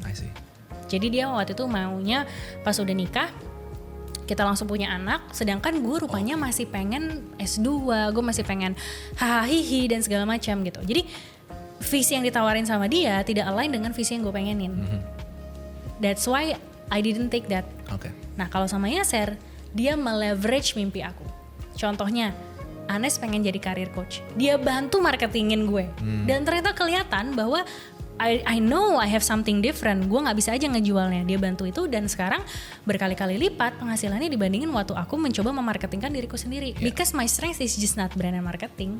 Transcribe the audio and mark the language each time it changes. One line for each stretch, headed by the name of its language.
English: I see.
Indonesian: Jadi dia waktu itu maunya pas udah nikah kita langsung punya anak, sedangkan gue rupanya masih pengen S2, gue masih pengen hahihi dan segala macam gitu. Jadi visi yang ditawarin sama dia tidak align dengan visi yang gue pengenin.
English: That's why I didn't take that. Okay.
Indonesian: Nah kalau sama Yasser, dia meleverage mimpi aku. Contohnya, Anes pengen jadi career coach. Dia bantu marketingin gue. Dan ternyata kelihatan bahwa
English: I know I have something different.
Indonesian: Gue gak bisa aja ngejualnya. Dia bantu itu dan sekarang berkali-kali lipat penghasilannya dibandingin waktu aku mencoba memarketingkan diriku sendiri.
English: Because my strength is just not brand and marketing.